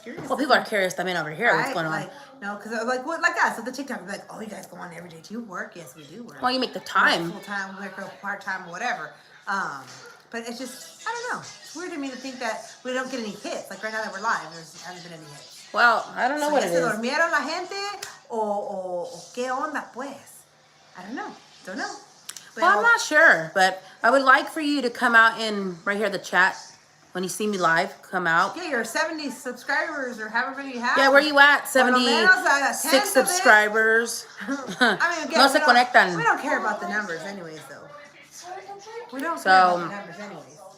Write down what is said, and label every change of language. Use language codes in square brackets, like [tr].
[en] Well, people are curious también over here. Right? What's going on? Like, no, because like us at the TikTok, like, oh, you guys go on every day. Do you work? Yes, we do work. Well, you make the time. Full time, work, part time, whatever. But it's just, I don't know. It's weird to me to think that we don't get any hits. Like right now that we're live, there hasn't been any hits. Well, I don't know what it is. [es] ¿Se durmieron la gente o qué onda pues? [en] I don't know. Don't know. Well, I'm not sure, but I would like for you to come out in right here the chat when you see me live. Come out. Yeah, your 70 subscribers or however many you have. Yeah, where you at? 76 subscribers. I mean, again, [es] No se conectan. [en] We don't care about the numbers, anyways, though. We don't care about the numbers, anyways.